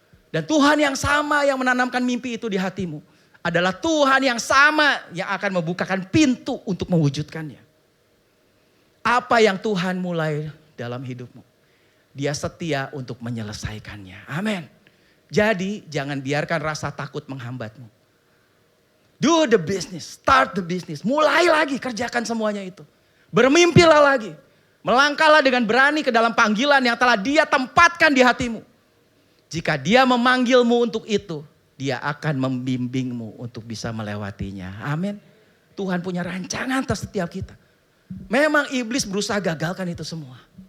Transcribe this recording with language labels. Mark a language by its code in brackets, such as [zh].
[id] Dan Tuhan yang sama yang menanamkan mimpi itu di hatimu. Adalah Tuhan yang sama yang akan membukakan pintu untuk mewujudkannya. Apa yang Tuhan mulai dalam hidupmu, Dia setia untuk menyelesaikannya. Amin. Jadi jangan biarkan rasa takut menghambatmu. [en] Do the business, start the business. [id] Mulai lagi, kerjakan semuanya itu. Bermimpilah lagi. Melangkahlah dengan berani ke dalam panggilan yang telah Dia tempatkan di hatimu. Jika Dia memanggilmu untuk itu, Dia akan membimbingmu untuk bisa melewatinya. Amin. Tuhan punya rancangan atas setiap kita. Memang iblis berusaha gagalkan itu semua.